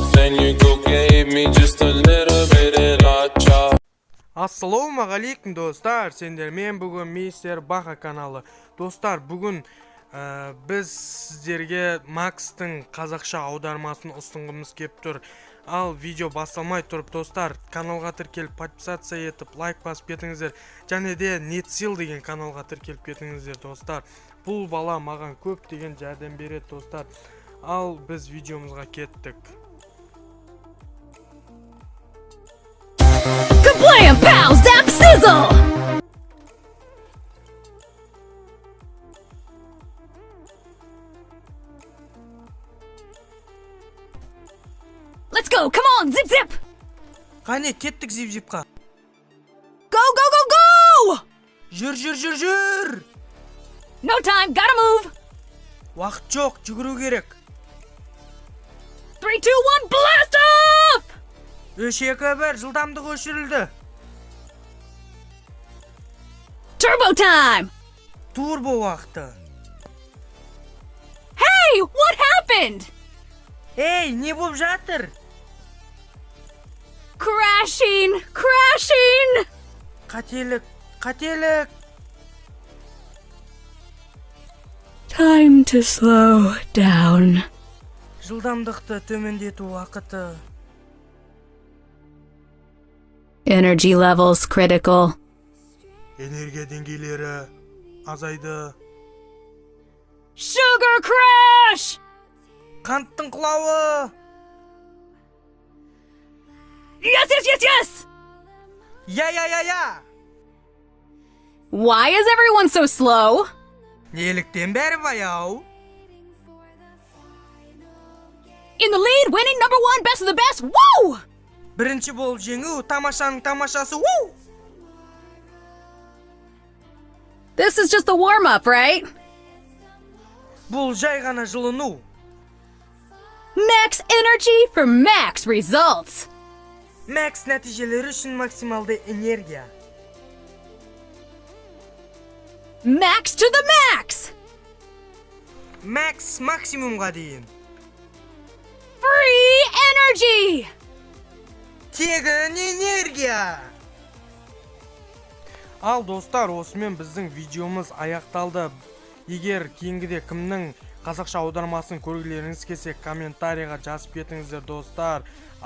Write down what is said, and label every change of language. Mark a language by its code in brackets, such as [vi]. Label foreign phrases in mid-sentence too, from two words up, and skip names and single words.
[en] and you go gave me just a little bit of la-cha. [kk] Ассалаумағалейкум достар, сендермен бүгін Мистер Баха каналы. Достар, бүгін біз сіздерге Макстың қазақша аудармасын ұсынғымыз кеп тұр. Ал видео басталмай тұрып достар, каналға тіркеліп подписация етіп, лайк басып кетіңіздер. Және де Netsil деген каналға тіркеліп кетіңіздер достар. Бұл бала маған көп деген жәрдем береді достар. Ал біз видеомызға кеттік. [en] Kablam, pals, dap sizzle! Let's go, come on, zip zip! [kk] Қане, кеттік зип-зипқа. [en] Go, go, go, go! [kk] Жүр! [en] No time, gotta move! [kk] Уақыт жоқ, жүгіру керек. [en] 3, 2, 1, blast off! [kk] 3, 2, 1, жылдамдық өшірілді. [en] Turbo time! [kk] Турбо уақыты. [en] Hey, what happened? [kk] Ей, не болып жатыр? [en] Crashing! [kk] Қателік. [en] Time to slow down. [kk] Жылдамдықты төмендету уақыты. [en] Energy levels critical. [kk] Энергия деңгейлері азайды. [en] Sugar crash! [kk] Қанттың құлауы. [en] Yes! [kk] Я. [en] Why is everyone so slow? [kk] Неліктен бәрі баяу? [en] In the lead, winning number 1, best of the best. Woo! [kk] Бірінші болып жеңу, тамашаның тамашасы. Woo! [en] This is just the warm-up, right? [kk] Бұл жай ғана жылыну. [en] Max energy for max results. [kk] Макс нәтижелері үшін максималды энергия. [en] Max to the max! [kk] Макс максимумға дейін. [en] Free energy! [kk] Тегін энергия. Ал достар, осымен біздің видеомыз аяқталды. Егер кейінгіде кімнің қазақша аудармасын көргілеріңіз келсе, комментарийға жазып кетіңіздер достар.